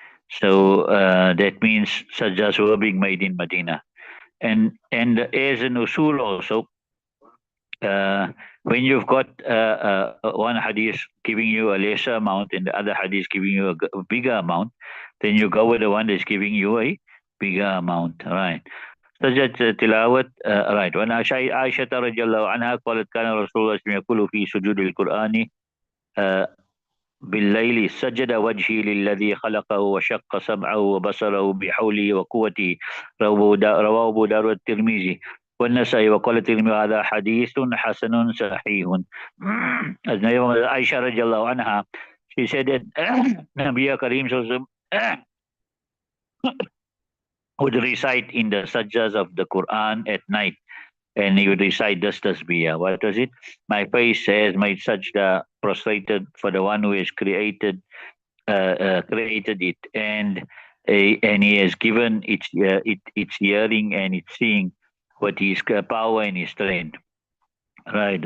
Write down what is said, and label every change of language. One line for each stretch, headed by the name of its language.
English: So that means sajdas were being made in Medina. And as an usul also, when you've got one hadith giving you a lesser amount and the other hadith giving you a bigger amount, then you go with the one that's giving you a bigger amount. Right.
Arabic: سجدة تلاوة right. وأن عائشة رضي الله عنها قالت كان رسول الله يقول في سجود القرآن بالليل سجد وجهي للذي خلقه وشق سمعه وبصره بحوله وقوته رواه أبو داود الترمذي والنسائي وقال الترمذي هذا حديث حسن صحيح.
English: As Aisha radiallahu anha, she said that Nabi Karim would recite in the sajjas of the Quran at night, and he would recite this tasbih. What was it? My face has made sajda prostrated for the one who has created it, and he has given its hearing and its seeing with his power and his strength. Right.